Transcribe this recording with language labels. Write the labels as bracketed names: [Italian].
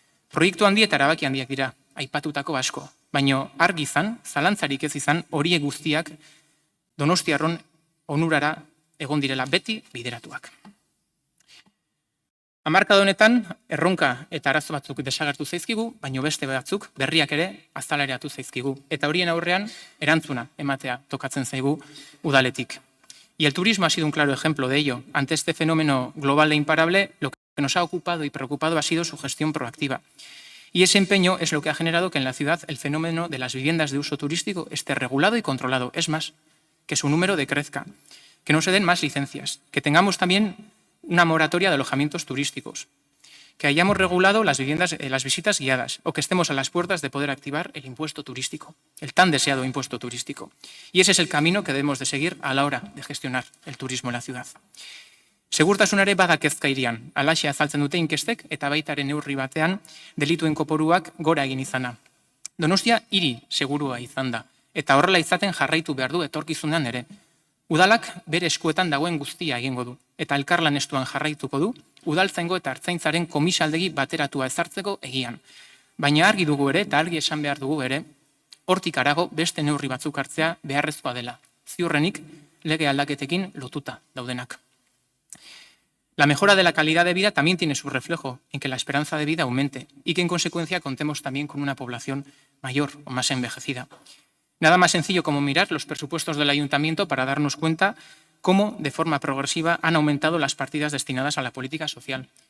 [Basque] Proiektu handi eta erabaki handiak dira, aipatutako asko, baina argi izan, zalantzarik ez izan, horiek guztiak Donostiarron onurara egon direla beti bideratuak. Hamarkada honetan, erronka eta arazo batzuk desagertu zaizkigu, baina beste batzuk berriak ere azaleratu zaizkigu. Eta horien aurrean erantzuna ematea tokatzen zaigu udaletik. [Spanish] Y el turismo ha sido un claro ejemplo de ello. Ante este fenómeno global e imparable, lo que nos ha ocupado y preocupado ha sido su gestión proactiva. Y ese empeño es lo que ha generado que en la ciudad el fenómeno de las viviendas de uso turístico esté regulado y controlado. Es más, que su número decrezca, que no se den más licencias, que tengamos también una moratoria de alojamientos turísticos, que hayamos regulado las visitas guiadas o que estemos a las puertas de poder activar el impuesto turístico, el tan deseado impuesto turístico. Y ese es el camino que debemos de seguir a la hora de gestionar el turismo en la ciudad. [Basque] Segurtasunare badakezka irian, alaxe azaltzen dute inkestek eta baitaren neurri batean delituen koporuak gora egin izana. Donostia hiri segurua izan da, eta horrela izaten jarraitu behar du etorkizunean ere. Udalak bere eskuetan dagoen guztia egingo du, eta elkarlan estuan jarraituko du, udaltzaingo eta artzaintzaren komisaldegi bateratua ezartzeko egian. Baina argi dugu ere, eta argi esan behar dugu ere, hortik harago beste neurri batzuk hartzea beharrezkoa dela. Ziurrenik, lege aldaketekin lotuta daudenak. [Spanish] La mejora de la calidad de vida también tiene su reflejo en que la esperanza de vida aumente y que en consecuencia contemos también con una población mayor o más envejecida. Nada más sencillo como mirar los presupuestos del ayuntamiento para darnos cuenta cómo de forma progresiva han aumentado las partidas destinadas a la política social.